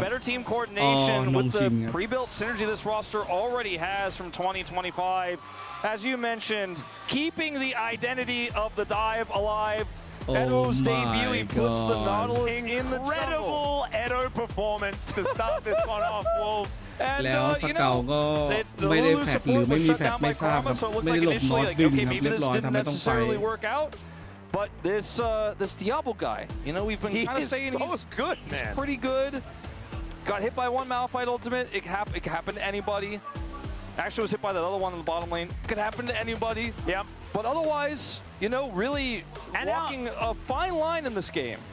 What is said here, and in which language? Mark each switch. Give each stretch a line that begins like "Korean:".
English: Better team coordination with the pre-built synergy this roster already has from 2025. As you mentioned, keeping the identity of the dive alive. Edo's debut, he puts the Nautilus in the jungle. Incredible Edo performance to start this one off, Wolf.
Thai: แล้วสเกลก็ไม่ได้แฟดหรือไม่มีแฟดไม่ทราบครับไม่ได้หลบนอตดึงครับเรียบร้อยทำให้ต้องไป
English: But this Diablo guy, you know, we've been kind of saying he's good, man. He's pretty good. Got hit by one Malphite ultimate. It could happen to anybody. Actually was hit by that other one in the bottom lane. Could happen to anybody. Yeah. But otherwise, you know, really walking a fine line in this game.